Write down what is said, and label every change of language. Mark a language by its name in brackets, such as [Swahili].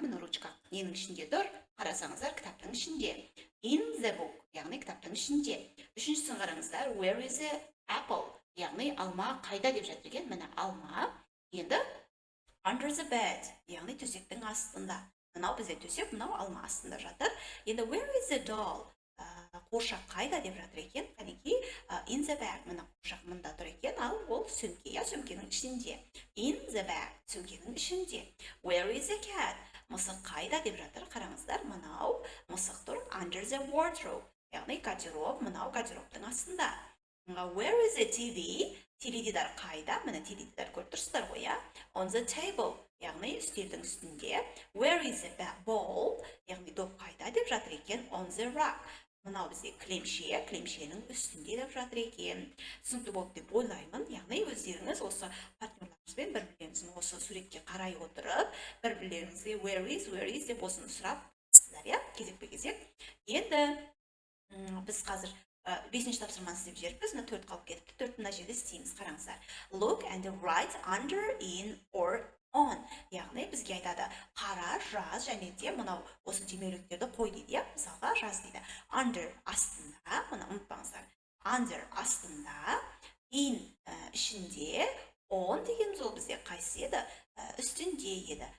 [Kazakh] Міне ручка ненің ішінде тұр? Қарасаңыздар, кітаптың ішінде. [English] In the book, [Kazakh] яғни кітаптың ішінде. Үшіншісін қараңыздар, [English] where is the apple? [Kazakh] Яғни алма қайда деп жатыр екен? Міне алма. Енді [English] under the bed, [Kazakh] яғни төсектің астында. Мынау бізде төсек, мынау алма астында жатыр. Енді [English] where is the doll? [Kazakh] Қуыршақ қайда деп жатыр екен? Кәнекей, [English] in the bag, [Kazakh] мына қуыршақ мында тұр екен, ал ол сөмке, я сөмкенің ішінде. [English] In the bag, [Kazakh] сөмкенің ішінде. [English] Where is the cat? [Kazakh] Мысық қайда деп жатыр? Қараңыздар, мынау мысық тұр [English] under the wardrobe. [Kazakh] Яғни гардероб, мынау гардеробтың астында. [English] Where is the TV? [Kazakh] Теледидар қайда? Міне теледидар көріп тұрсыздар ғой, иә? [English] On the table, [Kazakh] яғни үстелдің үстінде. [English] Where is the bowl? [Kazakh] Яғни доп қайда деп жатыр екен? [English] On the rack. [Kazakh] Мынау бізде кілемше, кілемшенің үстінде деп жатыр екен. Түсінікті болды деп ойлаймын. Яғни өздеріңіз осы партнерларыңызбен бір-бірлеріңіздің осы суретке қарай отырып, бір-бірлеріңізге [English] where is [Kazakh] деп осыны сұрап сіздер, иә, кезекпе-кезек. Енді біз қазір 5-ші тапсырманы істеп жүрміз. Мына 4 қалып кетіпті. 4 мына жерде істейміз. Қараңыздар. [English] Look and write under, in or on. [Kazakh] Яғни бізге айтады, қара, жаз және де мынау осы демеуліктерді қой дейді, иә? Мысалға жаз дейді. Under астында, мына ұмытпаңыздар. Under астында, in ішінде, on дегеніміз ол бізде қайсы еді? Үстінде еді.